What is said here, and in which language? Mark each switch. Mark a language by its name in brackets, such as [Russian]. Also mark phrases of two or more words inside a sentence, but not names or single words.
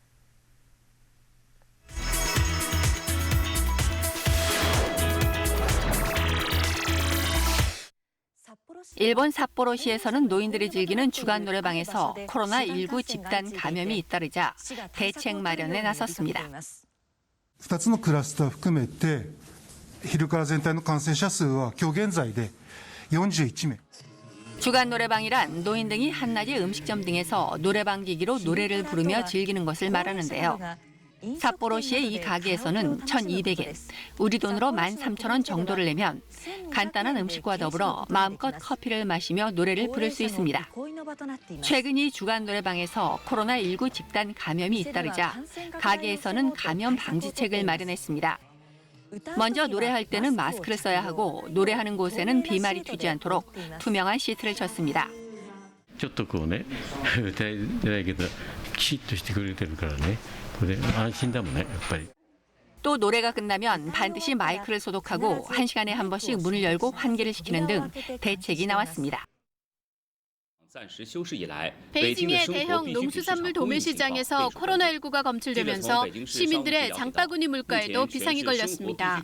[Korean] 일본 삿포로시에서는 노인들이 즐기는 주간 노래방에서 코로나19 집단 감염이 잇따르자 대책 마련에 나섰습니다. [Japanese] 2 つのクラスター含めて昼から全体の感染者数は今日現在で41名。 [Korean] 주간 노래방이란 노인 등이 한낮에 음식점 등에서 노래방 기기로 노래를 부르며 즐기는 것을 말하는데요. 삿포로시의 이 가게에서는 1,200엔, 우리 돈으로 13,000원 정도를 내면 간단한 음식과 더불어 마음껏 커피를 마시며 노래를 부를 수 있습니다. 최근 이 주간 노래방에서 코로나19 집단 감염이 잇따르자 가게에서는 감염 방지책을 마련했습니다. 먼저 노래할 때는 마스크를 써야 하고 노래하는 곳에는 비말이 튀지 않도록 투명한 시트를 쳤습니다. [Japanese] ちょっとこうね歌えないけどきちっとしてくれてるからねこれ安心だもんねやっぱり [Korean] 또 노래가 끝나면 반드시 마이크를 소독하고 1시간에 한 번씩 문을 열고 환기를 시키는 등 대책이 나왔습니다. 베이징의 대형 농수산물 도매시장에서 코로나19가 검출되면서 시민들의 장바구니 물가에도 비상이 걸렸습니다.